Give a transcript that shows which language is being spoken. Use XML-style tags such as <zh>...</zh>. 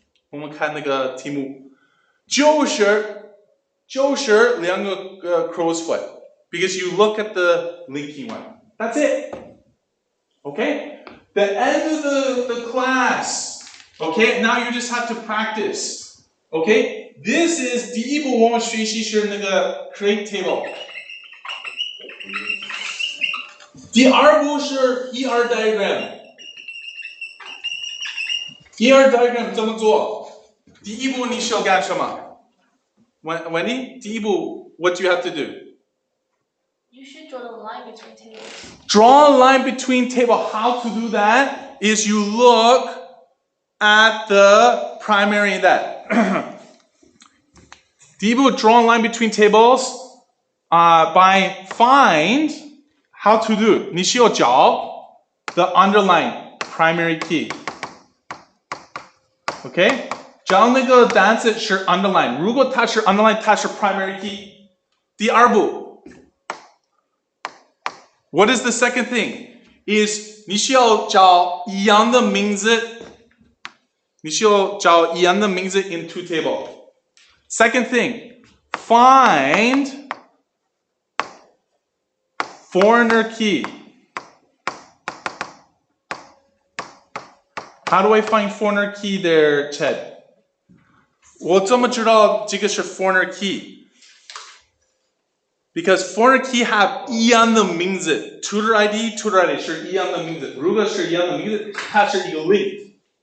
<zh>我们看那个题目，就是两个crow's foot,</zh> <en>because you look at the linking one. That's it. Okay? The end of the class. Okay? Now you just have to practice. Okay? This is</en> <zh>第一步我们学习是那个 create table. 第二步是 ER diagram. ER diagram 怎么做？第一步你需要干什么？</zh> <en>Wendy,</en> <zh>第一步</zh> <en>what do you have to do? You should draw the line between tables. Draw a line between table. How to do that is you look at the primary that.</en> <zh>第一步</zh> <en>draw a line between tables by find how to do.</en> <zh>你需要找</zh> <en>the underline primary key. Okay?</en> <zh>找那个单词是 underline. 如果它是 underline, 它是 primary key. 第二步</zh> <en>what is the second thing?</en> <zh>Is 你需要找一样的名字。你需要找一样的名字</zh> <en>in two table. Second thing, find foreigner key. How do I find foreigner key there, Ched?</en> <zh>我怎么知道这个是 foreigner key?</zh> <en>Because foreigner key have</en> <zh>一样的名字</zh> <en>tutor ID</en> <zh>是一样的名字。如果是一样的名字，它是一个 link.</zh>